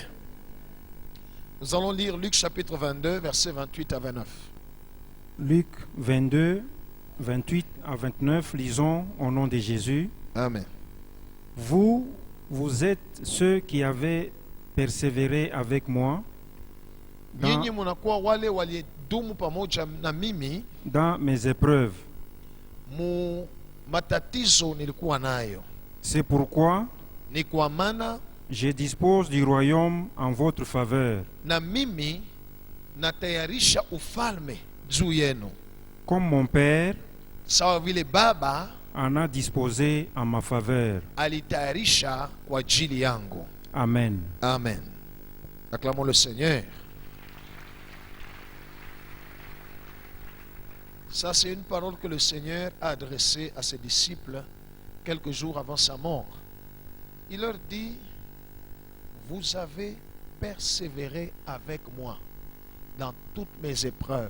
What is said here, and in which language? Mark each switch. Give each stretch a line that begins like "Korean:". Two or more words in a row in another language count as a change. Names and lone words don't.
French: Nous allons lire Luc chapitre 22, versets 28 à 29. Luc 22, 28 à 29, lisons au nom de Jésus. Amen. Vous êtes ceux qui avez persévéré avec moi
Swahili: Nyinyi munakuwa wale waliodumu pamoja na mimi
French: dans mes épreuves.
Swahili: mu matatizo nilikuwa nayo.
French: C'est pourquoi
Swahili: Ni kwa maana
French: je dispose du royaume en votre faveur,
Swahili: na mimi natayarisha ufalme juu yenu,
French: comme mon Père
Swahili: sawa vile Baba
French: en a disposé en ma faveur.
Swahili: alitayarisha kwa ajili yangu.
French: Amen. Amen. Acclamons le Seigneur. Ça, c'est une parole que le Seigneur a adressée à ses disciples quelques jours avant sa mort. Il leur dit, vous avez persévéré avec moi dans toutes mes épreuves.